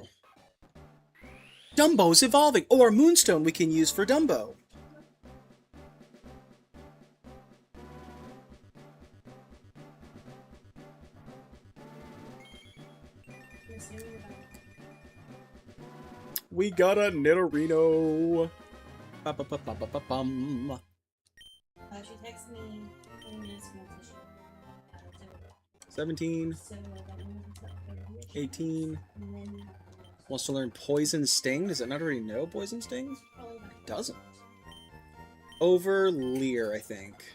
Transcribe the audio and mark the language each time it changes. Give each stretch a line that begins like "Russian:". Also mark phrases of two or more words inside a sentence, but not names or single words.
English: Dumbo's evolving! Or Moonstone we can use for Dumbo. We got a Nidorino. Ba-ba-ba-ba-ba-bum. She texted me 20 minutes ago. 17, So that means that 18. and then Wants to learn Poison Sting. Does it not already know Poison Sting? probably not. Doesn't. Over Leer, I think.